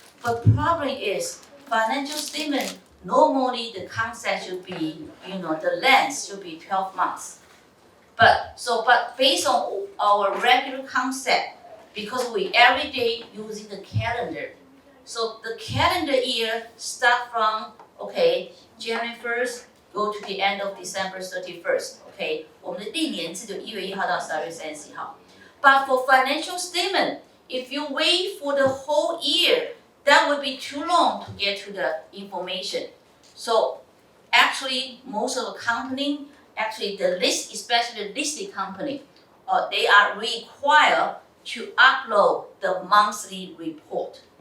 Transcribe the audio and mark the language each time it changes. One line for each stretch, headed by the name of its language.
English: But problem is, financial statement, normally the concept should be, the length should be 12 months. But based on our regular concept, because we every day using the calendar, so the calendar year start from, okay, January 1st, go to the end of December 31st, okay?
Chinese: 我们的历年制就1月1号到12月31号.
English: But for financial statement, if you wait for the whole year, that would be too long to get to the information. So actually, most of the company, actually the list, especially the listed company, they are required to upload the monthly report.